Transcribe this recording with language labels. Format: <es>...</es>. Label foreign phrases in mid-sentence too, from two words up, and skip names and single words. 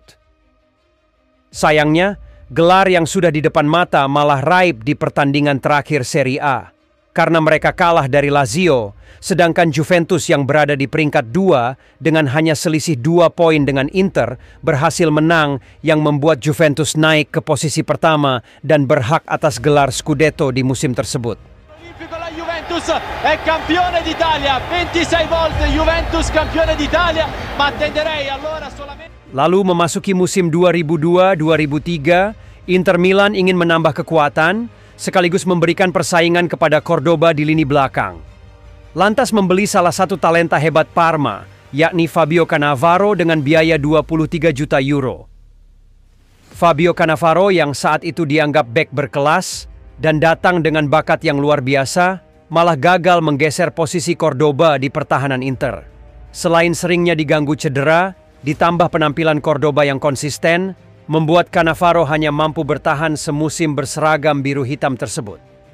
<id>Sayangnya, gelar yang sudah di depan mata malah raib di pertandingan terakhir Serie A karena mereka kalah dari Lazio, sedangkan Juventus yang berada di peringkat 2 dengan hanya selisih 2 poin dengan Inter berhasil menang yang membuat Juventus naik ke posisi pertama dan berhak atas gelar Scudetto di musim tersebut.</id> <it>Juventus è campione d'Italia, 26 volte Juventus campione d'Italia, ma attenderei allora solamente.</it> <id>Lalu memasuki musim 2002-2003, Inter Milan ingin menambah kekuatan sekaligus memberikan persaingan kepada Cordoba di lini belakang. Lantas membeli salah satu talenta hebat Parma, yakni Fabio Cannavaro dengan biaya 23 juta euro. Fabio Cannavaro yang saat itu dianggap bek berkelas dan datang dengan bakat yang luar biasa, malah gagal menggeser posisi Cordoba di pertahanan Inter. Selain seringnya diganggu cedera, ditambah penampilan Cordoba yang konsisten, membuat Cannavaro hanya mampu bertahan semusim berseragam biru hitam tersebut.</id>